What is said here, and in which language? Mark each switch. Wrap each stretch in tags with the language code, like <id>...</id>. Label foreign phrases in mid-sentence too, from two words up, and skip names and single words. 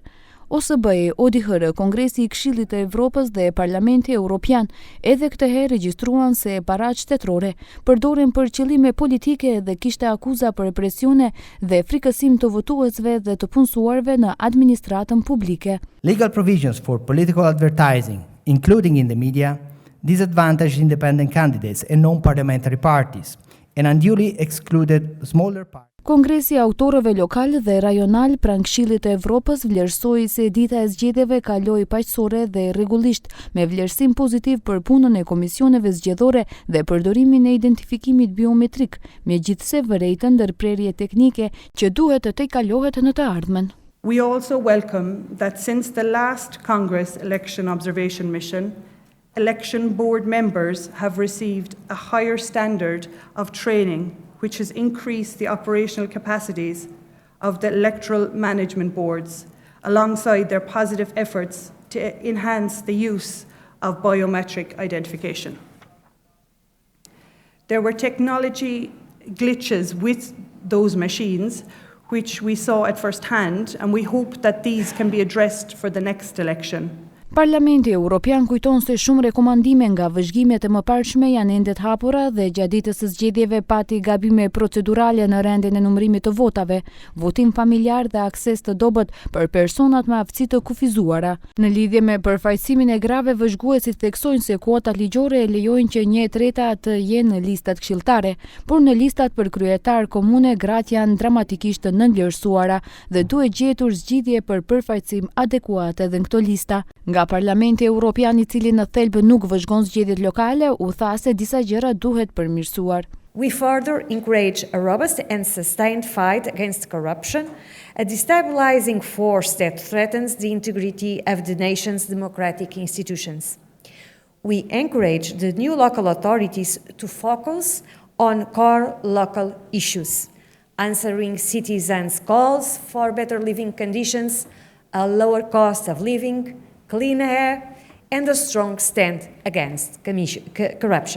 <sq>OSBE, ODIHR, Kongresi i Këshillit të Evropës dhe Parlamenti Evropian edhe këtë herë regjistruan se paratë shtetërore përdoren për qëllime politike dhe kishte akuza për represione dhe frikësim të votuesve dhe të punësuarve në administratën publike.</sq> <en>Legal provisions for political advertising, including in the media, disadvantaged independent candidates and non-parliamentary parties, and unduly excluded smaller parties.</en> <sq>Kongresi i autorëve lokal dhe rajonal pranë Këshillit të Evropës vlerësoi se dita e zgjedhjeve kaloi paqësore dhe rregullisht, me vlerësim pozitiv për punën e komisioneve zgjedhore dhe përdorimin e identifikimit biometrik, megjithse vërejtën ndërprerje teknike që duhet të tejkalohet në të ardhmen.</sq> <en>We also welcome that since the last Congress election observation mission, election board members have received a higher standard of training, which has increased the operational capacities of the electoral management boards, alongside their positive efforts to enhance the use of biometric identification. There were technology glitches with those machines, which we saw at first hand, and we hope that these can be addressed for the next election.</en> <sq>Parlamenti Evropian kujton se shumë rekomandime nga vëzhgimet e mëparshme janë ende të hapura dhe gjatë ditës së zgjedhjeve pati gabime procedurale në rendin e numërimit të votave, votim familjar dhe akses të dobët për personat me aftësi të kufizuara. Në lidhje me përfaqësimin e grave, vëzhguesit theksojnë se kuotat ligjore e lejojnë që 1/3 të jenë në listat këshilltare, por në listat për kryetar komune gratë janë dramatikisht të nënvlerësuara dhe duhet gjetur zgjidhje për përfaqësim adekuat edhe në këto lista. Nga Parlamenti Evropian, i cili në thelb nuk vëzhgon zgjedhjet lokale, u tha se disa gjëra duhet përmirësuar.</sq> <en>We further encourage a robust and sustained fight against corruption, a destabilizing force that threatens the integrity of the nation's democratic institutions. We encourage the new local authorities to focus on core local issues, answering citizens' calls for better living conditions, a lower cost of living, clean air, and a strong stand against corruption.</en>